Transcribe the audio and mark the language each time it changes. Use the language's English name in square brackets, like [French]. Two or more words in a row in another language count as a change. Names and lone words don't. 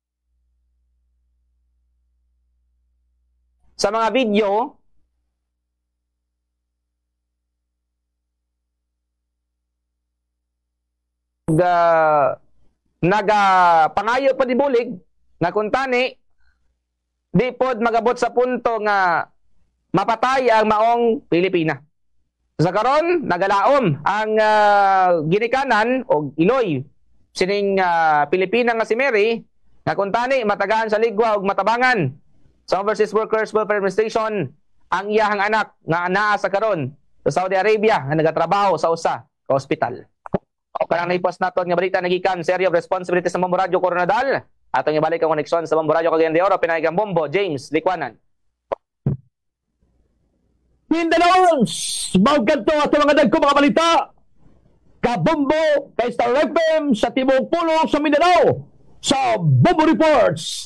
[Cebuano] sa mga video nagapangayo pa di bulig nga kuntani di pod magabot sa punto nga mapatay ang maong Pilipina. Sa karon nagalaom ang ginikanan o Iloy sining Pilipina nga si Mary nga kuntani matagaan sa ligwa ug matabangan sa Overseas Workers Welfare Administration ang iyahang anak nga naa sa karon sa Saudi Arabia nga nagatrabaho sa usa ka ospital. O kanang naipos naton nga balita nagikan sa [English] area of responsibility [Cebuano] sa Bombo Radyo Coronadal. Atong ibalik ang koneksyon sa Bombo Radyo Cagayan de Oro pinayagang Bombo James Likwanan. Mindanao, mauganto ato mga dagko mga balita. Kabombo kay Star FM sa Timog Pulo sa Mindanao sa Bombo Reports.